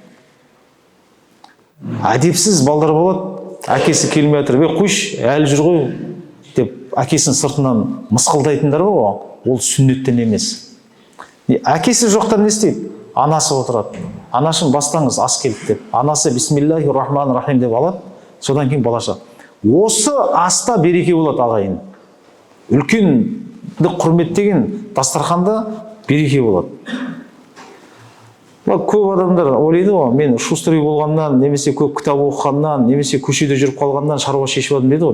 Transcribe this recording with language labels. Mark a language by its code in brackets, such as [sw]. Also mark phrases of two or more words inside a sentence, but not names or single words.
[kk] Әдепсіз балдар болады, әкесі келмей жатыр, қойшы, әлі жүр ғой деп әкесінің сыртынан мысқылдайтындар ғой, ол сүннеттен емес. Әкесі жоқтар не істейді? Анасы отырады. Анашым бастаңыз, ас келді деп. Анасы [ar] بسم الله الرحمن الرحيم [kk] деп алады, содан кейін балаша. Осы аста береке болады, ағайын. Үлкенді құрметтеген дастарханда береке болады. Көп адамдар ойлайды ғой, мен шустрый болғаннан, немесе көп кітап оқығаннан, немесе көшеде жүріп қалғаннан шаруа шешіп алдым дейді ғой.